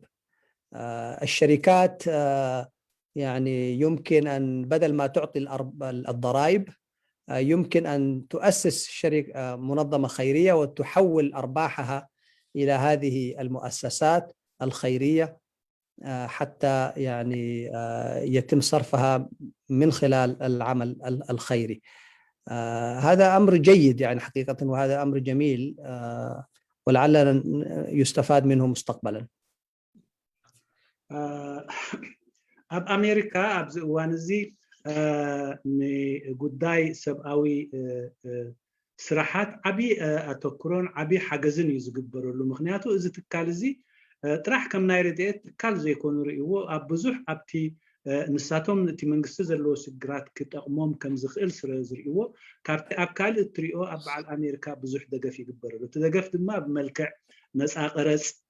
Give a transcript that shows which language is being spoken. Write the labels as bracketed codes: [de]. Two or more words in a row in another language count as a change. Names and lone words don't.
[ar] الشركات يعني يمكن أن بدل ما تعطي الضرائب يمكن أن تؤسس منظمة خيرية وتحول أرباحها إلى هذه المؤسسات الخيرية حتى يعني يتم صرفها من خلال العمل الخيري. هذا أمر جيد يعني حقيقة، وهذا أمر جميل ولعل يستفاد منه مستقبلا. [ti] ኣብ ኣሜሪካ ኣብዚ እዋን እዚ ንጉዳይ ሰብኣዊ ስራሓት ዓብይ ኣተኩሮን ዓብይ ሓገዝን እዩ ዝግበረሉ። ምክንያቱ እዚ ትካል እዚ ጥራሕ ከም ናይ ረድኤት ትካል ዘይኮኑ ርእይዎ ኣብ ብዙሕ ኣብቲ ንሳቶም እቲ መንግስቲ ዘለዎ ሽግራት ክጠቕሞም ከም ዝኽእል ስለ ዝርእይዎ ካብቲ ኣብ ካልእ እትሪኦ ኣብ በዓል ኣሜሪካ ብዙሕ ደገፍ ይግበረሉ። እቲ ደገፍ ድማ ብመልክዕ ነፃ ቀረፅ